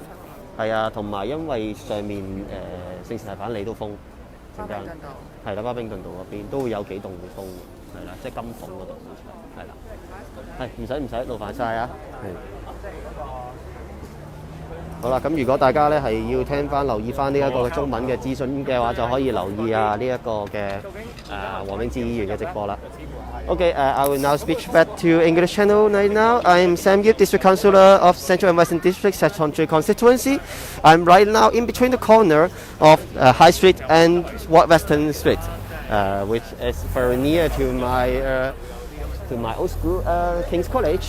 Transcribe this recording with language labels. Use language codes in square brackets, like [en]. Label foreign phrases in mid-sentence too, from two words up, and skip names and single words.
[yue] 係啊，同埋因為上面聖士提反里都封，陣間係啦，巴冰頓道嗰邊都會有幾棟會封，係啦，即係金鳳嗰度，係啦，係唔使勞煩晒啊，係。好啦，咁如果大家咧係要聽翻、留意翻呢一個中文嘅資訊嘅話，就可以留意啊呢一個嘅黃永志議員嘅直播啦。 [en] Okay, I will now switch back to English channel right now. I'm Sam Yip, District Councillor of Central and Western District, Sechontree Constituency. I'm right now in between the corner of High Street and Western Street, which is very near to my old school, King's College.